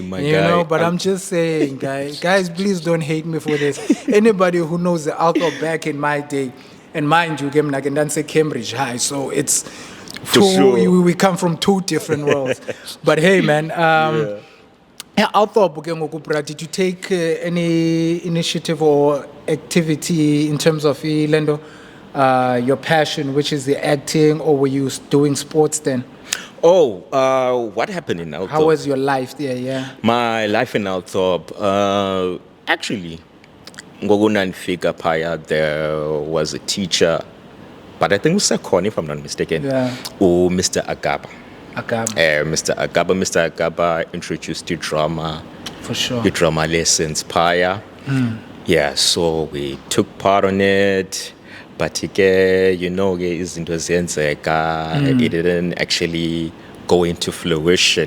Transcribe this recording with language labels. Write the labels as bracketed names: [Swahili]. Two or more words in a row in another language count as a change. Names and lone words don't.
[English] my guy. But I'm just saying, guys, please don't hate me for this. Anybody who knows the Althorpe back in my day, and mind you, I can dance at Cambridge High, so it's For sure. we come from two different worlds. But hey, man, [Xhosa] Althorpe ke ngoku, bra, [English] did you take any initiative or activity in terms of ilendo, your passion, which is the acting, or were you doing sports then? Oh, what happened in Althorpe? How was your life there? Yeah. My life in Althorpe, actually, [Xhosa] ngokunanifika phaya, [English] there was a teacher, but I think usekhona, if I'm not mistaken. Yeah. Mr. Agaba. Agam. Mr. Agaba introduced the drama, For sure. the drama lessons prior. Yeah, so we took part on it, but it didn't actually go into fruition.